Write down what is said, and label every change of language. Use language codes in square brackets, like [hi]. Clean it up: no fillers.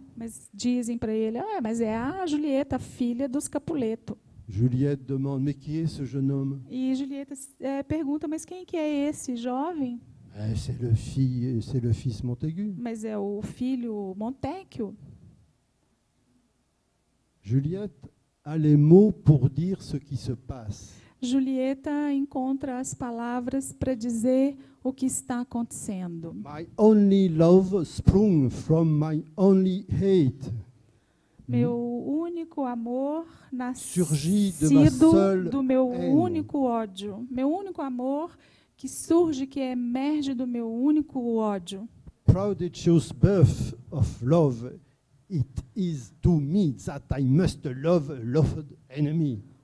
[pt] Mas dizem para ele, mas é a Julieta, filha dos Capuleto. [fr] Juliette demande, mais qui est ce jeune homme? [pt] E Julieta pergunta, mas quem que é esse jovem? [fr] C'est le fils Montaigu. [pt] Mas é o filho Montecchio. [fr] Juliette a les mots pour dire ce qui se passe. [pt] Julieta encontra as palavras para dizer o que está acontecendo. [en] My only love sprung from my only hate. [pt] Meu único amor [fr] Surgit de ma [pt] nascido [fr] seule [pt] do meu [fr] haine. [pt] único ódio. Meu único amor que surge, que emerge do meu único ódio. [en] Prodigious birth of love, it is to me that I must love loved enemy.